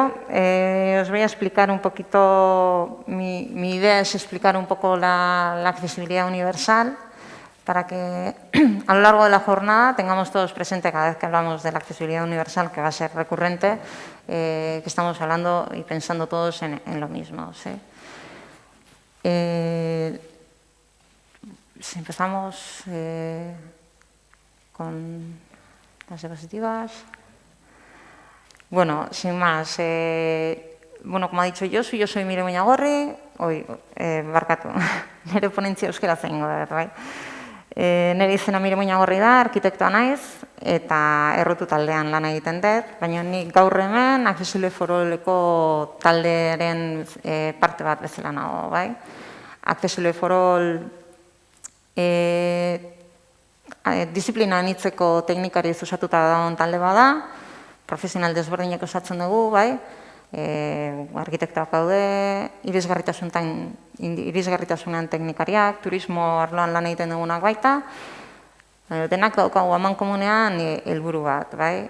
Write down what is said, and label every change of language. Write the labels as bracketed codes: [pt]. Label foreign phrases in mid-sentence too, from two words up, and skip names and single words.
[es] Os voy a explicar un poquito, mi idea es explicar un poco la accesibilidad universal para que a lo largo de la jornada tengamos todos presente cada vez que hablamos de la accesibilidad universal, que va a ser recurrente, que estamos hablando y pensando todos en lo mismo. ¿Sí? Si empezamos con las diapositivas. Bueno, sin más, bueno, como ha dicho yo soy Mire Muñagorri, [eu] barkatu, nire ponentzia euskera zengo da, bai? Nire izena Mire Muñagorri da, arkitektoa naiz, eta errotu taldean lan egiten dut, baina nik gaur hemen Accessible for All-eko taldearen parte bat bezala nago, bai? Accessible for All disiplina anitzeko teknikari osatuta dagoen talde bada, profesional desberdinak osatzen dugu, bai? Arkitektoak daude, irisgarritasunean teknikariak, turismo arloan lan egiten dugunak baita, denak daukagu amankomunean helburu bat, bai?